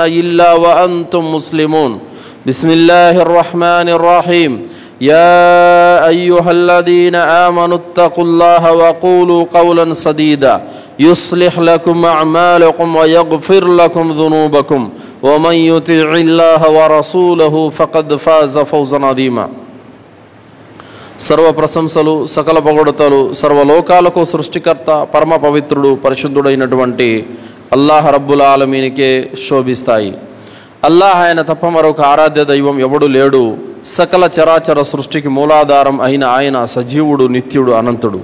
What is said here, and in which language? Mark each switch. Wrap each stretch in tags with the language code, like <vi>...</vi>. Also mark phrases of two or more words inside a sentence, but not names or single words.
<ar>إلا وأنتم مسلمون بسم الله الرحمن الرحيم يا أيها الذين آمنوا اتقوا الله وقولوا قولا سديدا يصلح لكم أعمالكم ويغفر لكم ذنوبكم ومن يطع الله ورسوله فقد فاز فوزا عظيما</ar> <te>సర్వ ప్రశంసలు సకల పొగడతలు సర్వలోకాలకు సృష్టికర్త పరమ పవిత్రుడు పరిశుద్ధుడైనటువంటి</te> <ar>الله رب العالمين</ar> <te>శోభిస్తాయి. అల్లాహ్ ఆయన తప్ప మరొక ఆరాధ్య దైవం ఎవడు లేడు. సకల చరాచర సృష్టికి మూలాధారం అయిన ఆయన సజీవుడు, నిత్యుడు, అనంతుడు.</te>